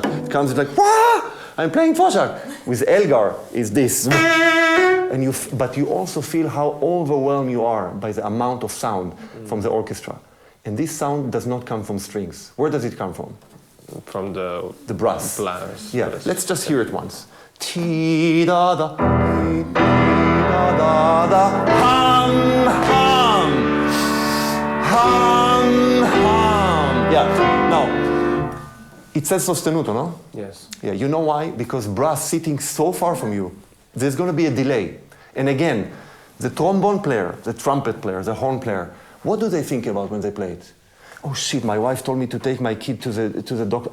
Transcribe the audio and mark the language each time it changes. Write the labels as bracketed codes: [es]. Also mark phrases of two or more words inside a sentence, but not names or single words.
[en] It comes like, wah! I'm playing Dvořák. With Elgar is this. But you also feel how overwhelmed you are by the amount of sound from the orchestra. And this sound does not come from strings. Where does it come from? From the brass. Brass. Yeah, let's just hear it once. Ti-da-da, ti-da-da-da, hum, hum, hum, hum. Yeah, now, it says sostenuto, no? Yes. Yeah, you know why? Because brass sitting so far from you, there's going to be a delay. And again, the trombone player, the trumpet player, the horn player, what do they think about when they play it? Oh shit, my wife told me to take my kid to the doctor.